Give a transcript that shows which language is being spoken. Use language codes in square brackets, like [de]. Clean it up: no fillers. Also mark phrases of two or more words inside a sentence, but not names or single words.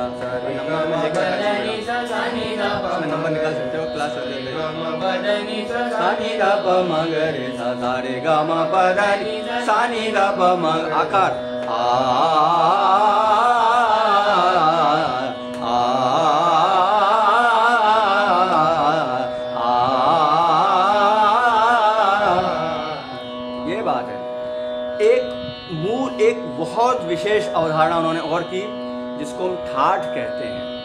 [hi] नंबर में नंबर निकाल सकते हो, क्लास सा नि द प म ग रे सा, सा रे ग म प र नि सा नि द प म। आकार ये बात है। एक बहुत विशेष अवधारणा उन्होंने और की, जिसको हम ठाठ कहते हैं।